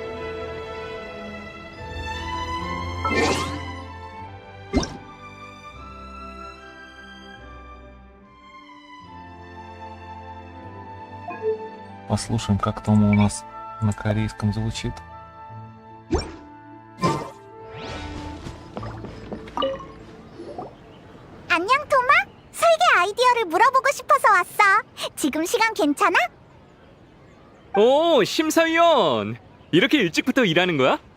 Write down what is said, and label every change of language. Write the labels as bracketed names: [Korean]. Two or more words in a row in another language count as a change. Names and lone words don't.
[Russian] Послушаем, как Тома у нас на корейском звучит. [Korean] 안녕, 토마? 설계 아이디어를 물어보고 싶어서 왔어. 지금 시간 괜찮아? 오, 심사위원. 이렇게 일찍부터 일하는 거야?